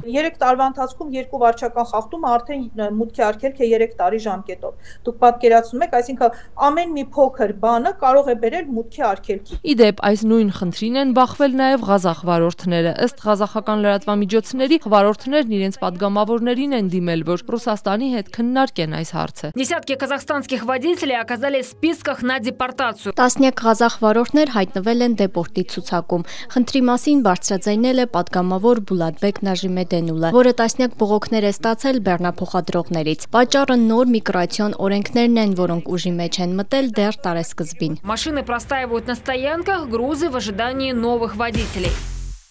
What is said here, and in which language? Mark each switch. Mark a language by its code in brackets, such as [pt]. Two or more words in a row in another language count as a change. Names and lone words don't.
[hy] 3 տարվա ընթացքում 2 վարչական խախտումը արդեն մուտքի արգելք է 3 տարի ժամկետով։ Դուք պատկերացնում եք, այսինքն ամեն մի փոքր բանը կարող է բերել մուտքի արգելքի։ Իդեպ այս նույն խնդրին են բախվել նաեւ ղազախ վարորդները։ Ըստ ղազախական լրատվամիջոցների վարորդներն իրենց падգամավորներին են դիմել, որ Ռուսաստանի հետ քննարկեն այս հարցը։ [ru] Десятки казахстанских водителей оказались в списках на депортацию. [hy] Տասնյակ ղազախ վարորդներ հայտնվել են դեպորտի ցուցակում։ Խնդրի մասին բարձրաձայնել է падգամավոր Բուլատբեկ Նաժիմեդենուլը, որը տասնյակ բողոքներ է ստացել բեռնափոխադրողներից։ Պատճառը նոր միգրացիոն օրենքներն են, որոնք ուժի մեջ են մտել դեռ տարեսկզբին։ [ru] Машины простаивают на стоянках, грузы в ожидании новых водителей.